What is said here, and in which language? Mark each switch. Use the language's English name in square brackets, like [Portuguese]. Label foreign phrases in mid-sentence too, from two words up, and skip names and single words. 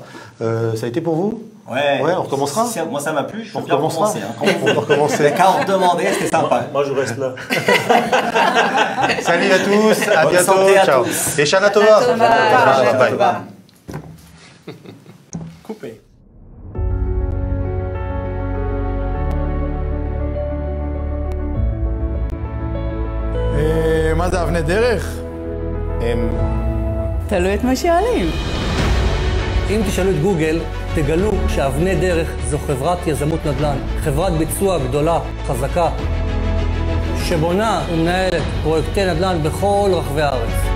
[French] Ça a été pour vous? Ouais, on recommencera. Moi, ça m'a plu. On recommencera. On peut recommencer. Les cas on demandait, c'était sympa. Moi, je reste là. Salut à tous, à bientôt. Ciao. Et [Hebrew] שנה טובה. [French] Bye. Coupé. [Hebrew] מה זה אבני דרך? תלוי את מה שואלים. אם תשאלו את גוגל, תגלו שאבני דרך זו חברת יזמות נדל"ן, חברת ביצוע גדולה, חזקה, שבונה ומנהלת פרויקטי נדל"ן בכל רחבי הארץ.